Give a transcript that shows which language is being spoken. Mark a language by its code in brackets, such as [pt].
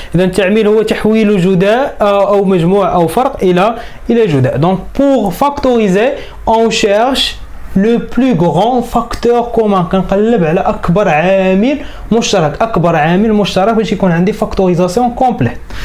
[ar] اذا التعميل هو تحويل جداء او مجموع او فرق الى جداء. [fr] Donc pour factoriser on cherche le plus grand facteur commun. [ar] كنقلب على اكبر عامل مشترك باش يكون عندي [fr] factorisation complète.